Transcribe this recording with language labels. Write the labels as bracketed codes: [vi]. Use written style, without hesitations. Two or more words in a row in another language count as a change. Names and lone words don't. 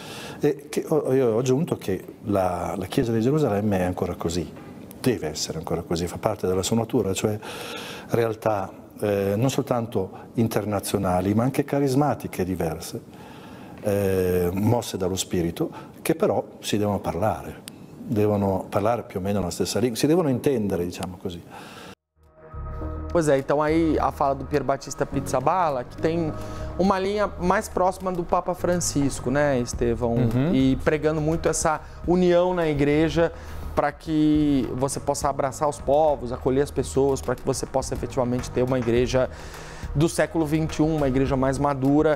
[it] Io ho aggiunto che la Chiesa di Gerusalemme è ancora così, deve essere ancora così, fa parte della sua natura, cioè realtà non soltanto internazionali, ma anche carismatiche diverse. Mosse dallo spirito, che però si devono parlare più o meno la stessa lingua, si devono intendere, diciamo così. [pt] Pois é, então aí a fala do Pier Battista Pizzaballa, que tem uma linha mais próxima do Papa Francisco, né, Estevão? E pregando muito essa união na igreja para que você possa abraçar os povos, acolher as pessoas, para que você possa efetivamente ter uma igreja do século XXI, uma igreja mais madura.